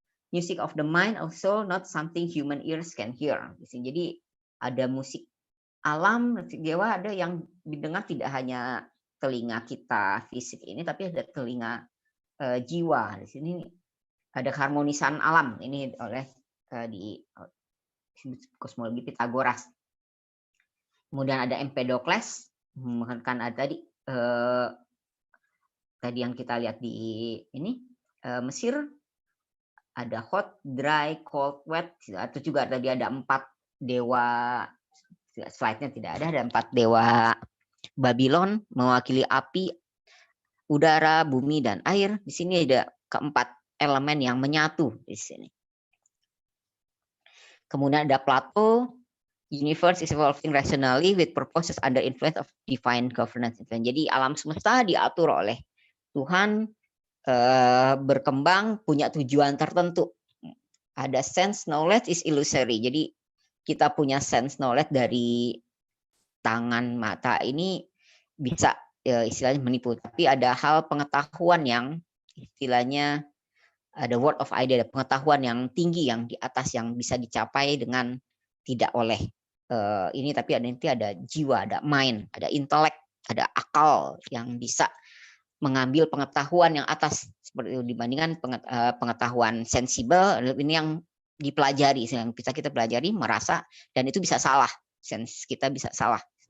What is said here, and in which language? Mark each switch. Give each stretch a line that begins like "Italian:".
English: Music of the mind also not something human ears can hear.
Indonesian: Jadi ada musik alam, musik dewa, ada yang didengar tidak hanya telinga kita fisik ini, tapi ada telinga jiwa. Di sini ada keharmonisan alam ini oleh di kosmologi Pythagoras. Kemudian ada Empedocles, kan ada tadi yang kita lihat di ini Mesir, ada hot, dry, cold, wet, atau juga tadi ada 4 dewa, slide-nya tidak ada 4 dewa Babylon mewakili api, udara, bumi, dan air. Di sini ada keempat elemen yang menyatu di sini.
English: Kemudian ada Plato, universe is evolving rationally with purposes under influence of divine governance.
Indonesian: Jadi alam semesta diatur oleh Tuhan, berkembang punya tujuan tertentu.
English: Ada sense knowledge is illusory.
Indonesian: Jadi kita punya sense knowledge dari tangan mata ini bisa istilahnya menipu. Tapi ada hal pengetahuan yang istilahnya ada word of idea, ada pengetahuan yang tinggi yang di atas yang bisa dicapai dengan tidak oleh ini, tapi nanti ada jiwa, ada mind, ada intelek, ada akal yang bisa mengambil pengetahuan yang atas seperti itu dibandingkan pengetahuan sensibel ini yang dipelajari, yang bisa kita pelajari, merasa, dan itu bisa salah, sense kita bisa salah.